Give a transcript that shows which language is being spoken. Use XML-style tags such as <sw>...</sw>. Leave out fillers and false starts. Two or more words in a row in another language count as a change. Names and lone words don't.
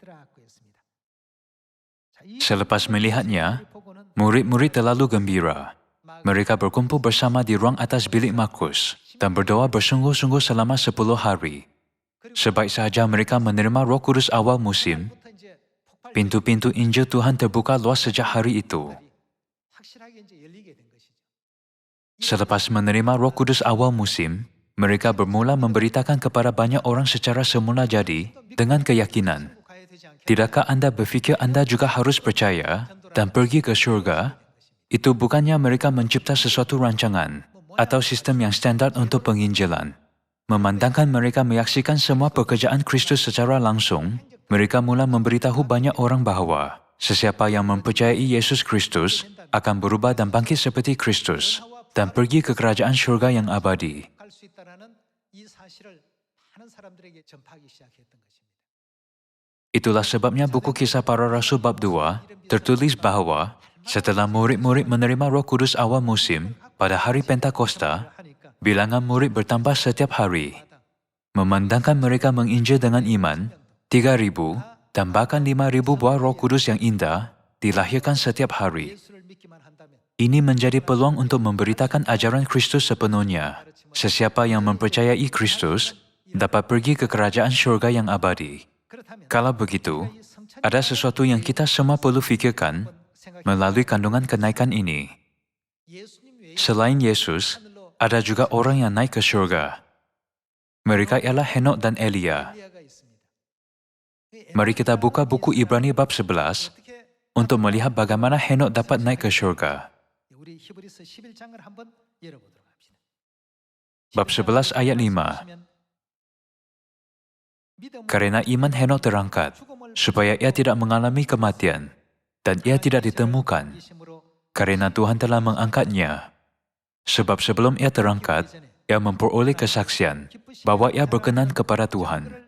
<ms>Selepas melihatnya, murid-murid terlalu gembira. Mereka berkumpul bersama di ruang atas bilik Markus dan berdoa bersungguh-sungguh selama 10 hari. Sebaik sahaja mereka menerima Roh Kudus awal musim, pintu-pintu Injil Tuhan terbuka luas sejak hari itu.</ms> <ko>확실하게 이제 열리게 된 것이죠.</ko> <ms>Selepas menerima Roh Kudus awal musim, mereka bermula memberitakan kepada banyak orang secara semula jadi dengan keyakinan.</ms> <ko>가야 되지 않게</ko> <ms>Tidakkah anda berfikir anda juga harus percaya dan pergi ke syurga? Itu bukannya mereka mencipta sesuatu rancangan atau sistem yang standar untuk penginjilan. Memandangkan mereka menyaksikan semua pekerjaan Kristus secara langsung, mereka mula memberitahu banyak orang bahawa sesiapa yang mempercayai Yesus Kristus akan berubah dan bangkit seperti Kristus dan pergi ke kerajaan syurga yang abadi.</ms> <ko>갈 수 있다라는 이 사실을 많은 사람들에게 전파하기 시작했던 것입니다.</ko> <ms>Itulah sebabnya buku Kisah Para Rasul bab 2 tertulis bahawa setelah murid-murid menerima Roh Kudus awal musim pada hari Pentakosta, bilangan murid bertambah setiap hari. Memandangkan mereka menginjil dengan iman, 3,000 dan bahkan 5,000 buah Roh Kudus yang indah dilahirkan setiap hari.</ms> <ko>예수를 믿기만 한다면</ko> <ms>Ini menjadi peluang untuk memberitakan ajaran Kristus sepenuhnya. Sesiapa yang mempercayai Kristus dapat pergi ke kerajaan syurga yang abadi.</ms> <ko>그렇다면</ko> <ms>Kalau begitu, ada sesuatu yang kita semua perlu fikirkan melalui kandungan kenaikan ini.</ms> <ko>예수님 외에</ko> <ms>Selain Yesus, ada juga orang yang naik ke syurga. Mereka ialah Henok dan Elia.</ms> <ko>엘리야가 있습니다.</ko> <ms>Mari kita buka buku Ibrani bab 11</ms> <ko>어떻게</ko> <ms>untuk melihat bagaimana Henok dapat naik ke syurga.</ms> <ko>우리 히브리서 11장을 한번 열어보도록 합시다.</ko> <ms>Bab 11 ayat 5.</ms> <id>Karena iman Henok terangkat, supaya ia tidak mengalami kematian, dan ia tidak ditemukan, karena Tuhan telah mengangkatnya. Sebab sebelum ia terangkat, ia memperoleh kesaksian bahwa ia berkenan kepada Tuhan.</id>